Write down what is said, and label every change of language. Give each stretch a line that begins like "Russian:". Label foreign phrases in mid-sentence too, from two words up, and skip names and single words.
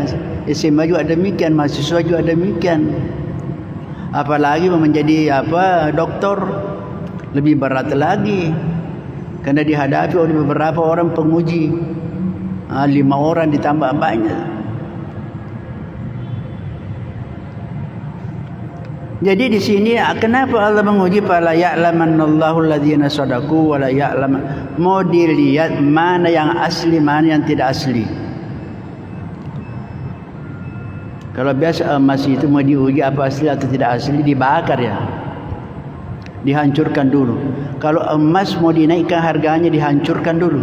Indonesian: SMA juga demikian, mahasiswa juga demikian. Apalagi menjadi doktor, lebih berat lagi, karena dihadapi oleh beberapa orang penguji. 5 orang ditambah banyak. Jadi di sini kenapa Allah menguji
Arabic: فليعلمن الله الذين صدقوا ولا يعلم.
Indonesian: Mau dilihat mana yang asli, mana yang tidak asli. Kalau biasa emas itu mau diuji apa asli atau tidak asli, dibakar ya. Dihancurkan dulu. Kalau emas mau dinaikkan harganya, dihancurkan dulu.